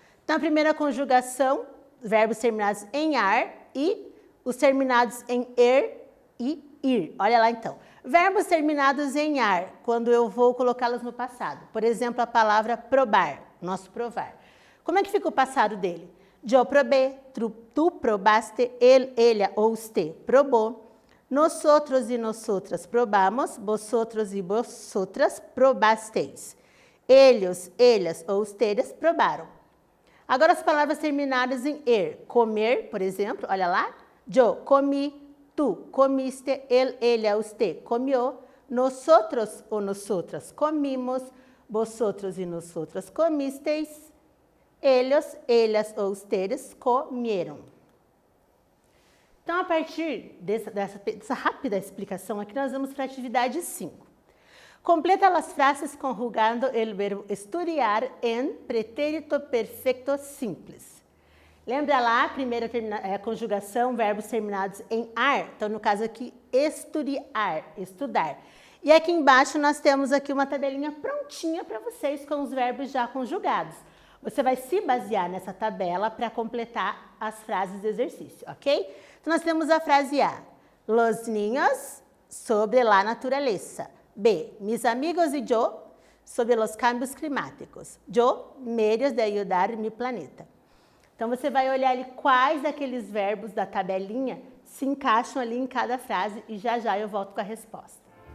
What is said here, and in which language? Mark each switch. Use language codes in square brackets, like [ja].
[pt] Então, a primeira conjugação, verbos terminados em ar e os terminados em e ir. Olha lá, então. Verbos terminados em ar, quando eu vou colocá-los no passado. Por exemplo, a palavra probar, nosso provar. Como é que fica o passado dele? [es] Eu probé, tu probaste, ele, ella ou usted probou. Nosotros e nosotras probamos, vosotros e vosotras probasteis. Ellos, ellas ou ustedes probaram. [pt] Agora as palavras terminadas em comer, por exemplo, olha lá. [es] Eu comi, tu comiste, ele, ella, usted comió. Nosotros ou nosotras comimos, vosotros e nosotras comisteis. Ellos, ellas ou ustedes comieron. [pt] Então, a partir dessa rápida explicação aqui, nós vamos para a atividade 5. Completa as frases conjugando o verbo estudiar em pretérito perfecto simples. Lembra lá a primeira conjugação, verbos terminados em ar? Então, no caso aqui, estudiar, estudar. E aqui embaixo nós temos aqui uma tabelinha prontinha para vocês com os verbos já conjugados. Você vai se basear nessa tabela para completar as frases do exercício, ok? Então, nós temos a frase A. [es] Los niños sobre la naturaleza. B. Mis amigos y yo sobre los cambios climáticos. Yo, medios de ayudar mi planeta. [pt] Então, você vai olhar ali quais daqueles verbos da tabelinha se encaixam ali em cada frase e já já eu volto com a resposta.